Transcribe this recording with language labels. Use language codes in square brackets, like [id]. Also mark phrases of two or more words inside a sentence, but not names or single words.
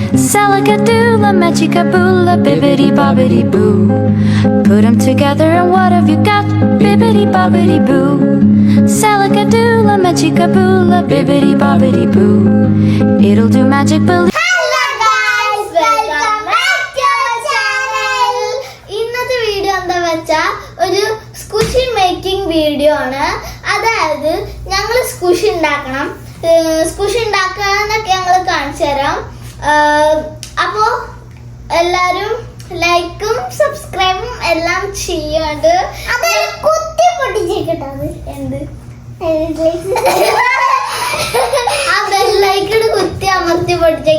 [en] Salagadoola, machikaboola, bibbidi bobbidi boo. Put 'em together and what have you got? Bibbidi bobbidi boo. Salagadoola, machikaboola, bibbidi bobbidi boo. It'll do magic, believe. Hello guys, welcome back to our channel. [ml] ഇന്നത്തെ വീഡിയോ എന്താ വെച്ചാ ഒരു [en] squishy making video [ml] ആണ്. അതായത് ഞങ്ങൾ സ്ക്വിഷി ഉണ്ടാക്കണം. സ്ക്വിഷി ഉണ്ടാക്കാനൊക്കെ ഞങ്ങൾ കാണിച്ചു തരാം. അപ്പോൾ എല്ലാവരും ലൈക്കും സബ്സ്ക്രൈബും എല്ലാം ചെയ്യാണ്ട് കുത്തി പൊട്ടിച്ചേക്കട്ടത് എന്ത് ആ ബെല്ലൈക്കൺ കുത്തി അമർത്തി പൊട്ടിച്ചേക്ക്.